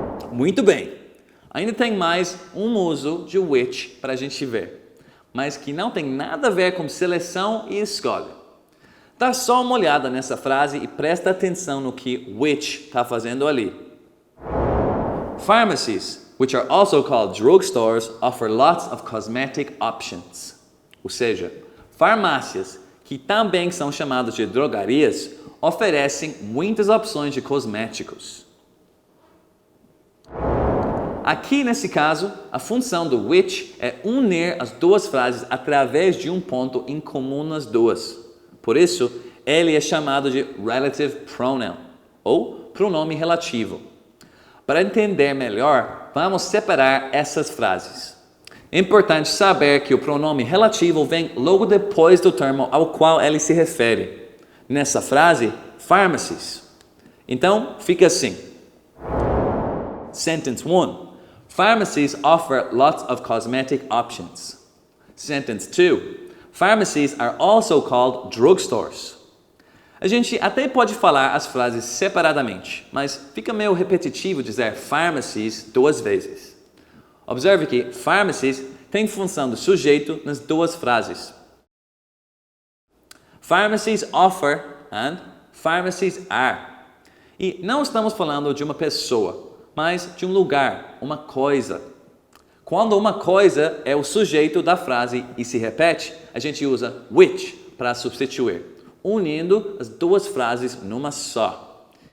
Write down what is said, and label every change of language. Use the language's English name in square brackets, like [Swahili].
[Portuguese] Muito bem! Ainda tem mais um uso de which para a gente ver, mas que não tem nada a ver com seleção e escolha. Dá só uma olhada nessa frase e presta atenção no que which está fazendo ali. [English] Pharmacies, which are also called drugstores, offer lots of cosmetic options. [Portuguese] Ou seja, farmácias, que também são chamadas de drogarias, oferecem muitas opções de cosméticos. Aqui, nesse caso, a função do which é unir as duas frases através de um ponto em comum nas duas. Por isso, ele é chamado de relative pronoun, ou pronome relativo. Para entender melhor, vamos separar essas frases. É importante saber que o pronome relativo vem logo depois do termo ao qual ele se refere. Nessa frase, pharmacies. Então, fica assim. [English] Sentence 1. Pharmacies offer lots of cosmetic options. Sentence 2. Pharmacies are also called drugstores. [Portuguese] A gente até pode falar as frases separadamente, mas fica meio repetitivo dizer pharmacies duas vezes. Observe que pharmacies tem função do sujeito nas duas frases. [English] Pharmacies offer and pharmacies are. [Portuguese] E não estamos falando de uma pessoa, mas de um lugar, uma coisa. Quando uma coisa é o sujeito da frase e se repete, a gente usa which para substituir, unindo as duas frases numa só.